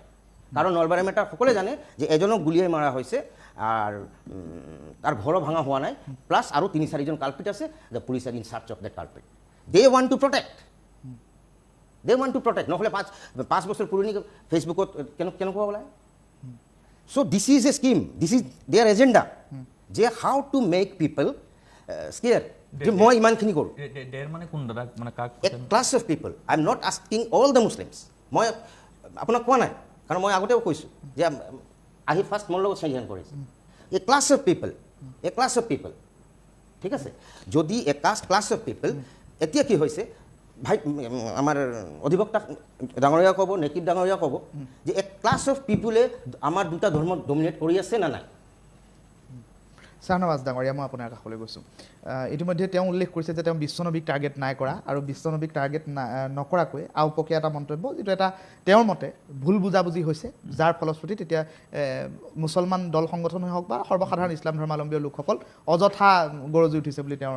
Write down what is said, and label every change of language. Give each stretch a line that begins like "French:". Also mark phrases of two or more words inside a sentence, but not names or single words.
Assamese: কাৰণ নলবাৰী মেটাৰ সকলোৱে জানে যে এজনক গুলিয়াই মাৰা হৈছে আৰু তাৰ ঘৰো ভাঙা হোৱা নাই, প্লাছ আৰু ৩-৪জন কালপিট আছে।
English: The police are in search of the culprit. They want to protect.
Assamese: নহ'লে ৫ বছৰ পুৰণি ফেচবুকত কেনেকুৱা ওলায়?
English: So this is a scheme, this is their agenda, যে how to make people scared.
Assamese: যে মই ইমানখিনি কৰোঁ। ডেৰ মানে কোন দাদা মানে কাক
English: A class of people, I'm not asking all the Muslims.
Assamese: মই আপোনাক কোৱা নাই, কাৰণ মই আগতেও কৈছোঁ যে আহি ফাৰ্ষ্ট মোৰ লগত চাইজন কৰিছে।
English: A class of people, a class of people,
Assamese: ঠিক আছে?
English: যদি a class of people,
Assamese: এতিয়া কি হৈছে ভাই আমাৰ অধিবক্তা ডাঙৰীয়া ক'ব, নেকিব ডাঙৰীয়া ক'ব যে
English: a class of people
Assamese: আমাৰ দুটা ধৰ্ম ডমিনেট কৰি আছে না নাই? শ্বাহনৱাজ ডাঙৰীয়া, মই আপোনাৰ কাষলৈ গৈছোঁ। ইতিমধ্যে তেওঁ উল্লেখ কৰিছে যে তেওঁ বিশ্বনবীক টাৰ্গেট নাই কৰা আৰু বিশ্বনবীক টাৰ্গেট নকৰাকৈ আওপকীয়া এটা মন্তব্য, যিটো এটা তেওঁৰ মতে ভুল বুজাবুজি হৈছে, যাৰ ফলশ্ৰুতিত এতিয়া মুছলমান দল সংগঠনেই হওক বা সৰ্বসাধাৰণ ইছলাম ধৰ্মাৱলম্বী লোকসকল অযথা গৰজি উঠিছে বুলি তেওঁৰ